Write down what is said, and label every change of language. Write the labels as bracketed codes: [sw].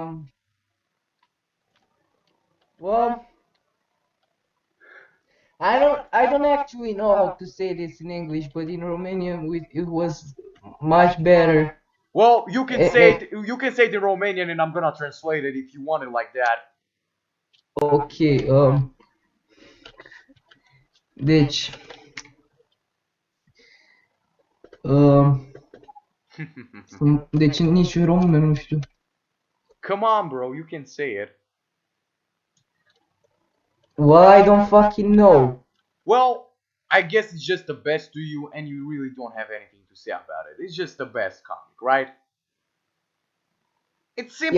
[en] Um, well, I don't actually know how to say this in English, but in Romanian it was much better. Well, you can Eh, say eh, it. You can say it in Romanian, and I'm gonna translate it if you want it like that. [ro] okay, deci, um, deci nici în română nu știu. [en] Come on, bro, you can say it. Well, I don't fucking know. Well, I guess it's just the best to you, and you really don't have anything to say about it. It's just the best comic, right? It's simply